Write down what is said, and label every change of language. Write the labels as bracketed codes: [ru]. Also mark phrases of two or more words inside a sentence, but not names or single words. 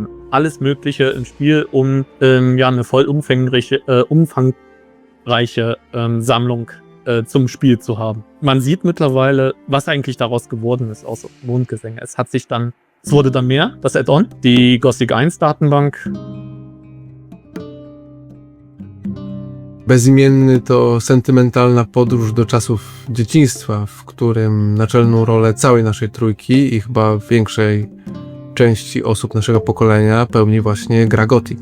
[de] Alles Mögliche im Spiel, um eine voll umfangreiche Sammlung zum Spiel zu haben. Man sieht mittlerweile, was eigentlich daraus geworden ist aus Mondgesänge. Es wurde dann mehr, das Add-on, die Gothic 1 Datenbank. [pl] Bezimienny to sentymentalna podróż do czasów dzieciństwa, w którym naczelną rolę całej naszej trójki i chyba większej części osób naszego pokolenia pełni właśnie gra Gothic.